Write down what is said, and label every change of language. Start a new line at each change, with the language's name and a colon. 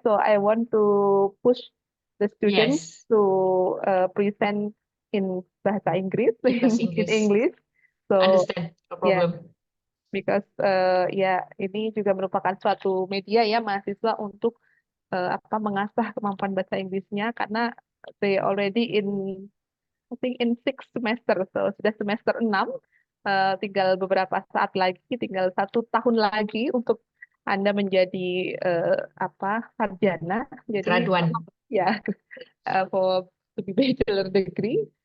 English: So I want to push the students to present in
Indonesian: bahasa Inggris,
English: in English. So understand, no problem.
Indonesian: Because ini juga merupakan suatu media ya mahasiswa untuk mengasah kemampuan bahasa Inggrisnya karena
English: they already I think in 6 semester,
Indonesian: so sudah semester 6, tinggal beberapa saat lagi, tinggal 1 tahun lagi untuk Anda menjadi sarjana, jadi graduan.
English: For to be bachelor degree.